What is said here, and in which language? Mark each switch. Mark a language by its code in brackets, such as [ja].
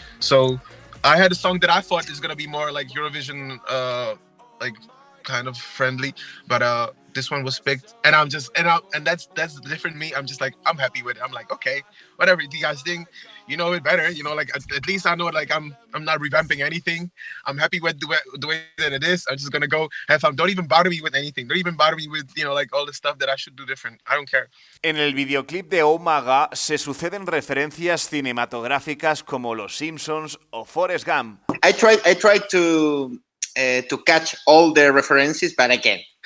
[en] So I had a song that I thought is gonna be more like Eurovision, like kind of friendly, but this one was picked, and I'm just and that's different me. I'm just like, I'm happy with it. I'm like, okay, whatever you guys think, you know it better. You know, like at least I know like I'm not revamping anything. I'm happy with the way that it is. I'm just gonna go have fun. Don't even bother me with anything. Don't even bother me with, you know, like all the stuff that I should do different. I don't care. [es] En el videoclip de Oh My God se suceden referencias cinematográficas como Los Simpsons o Forrest Gump. [en] I tried to catch all the references, but I can't.